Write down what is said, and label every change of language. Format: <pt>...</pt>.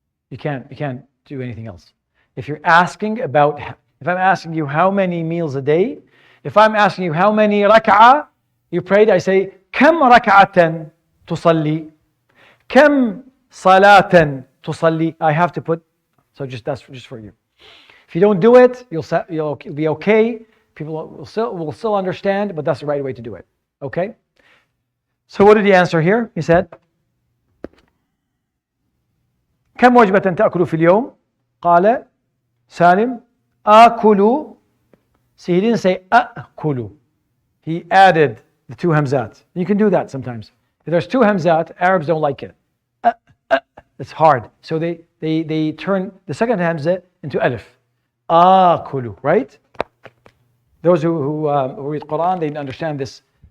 <en>You can't do anything else. If I'm asking you how many meals a day, if I'm asking you how many rak'ah you prayed, I say</en> <ar>كم ركعة تصلي كم صلاة تصلي.</ar> <en>I have to put, so that's just for you. If you don't do it, you'll be okay. People will still understand, but that's the right way to do it. Okay? So what did he answer here? He said</en> <ar>كم وجبة تأكل في اليوم؟ قال سالم آكل.</ar> <en>See, he didn't say أأكل. He added the two hamzat. You can do that sometimes. If there's two hamzat, Arabs don't like it. It's hard. So they turn the second hamza into alif. آكل, right? Those who read Quran, they understand this.</en>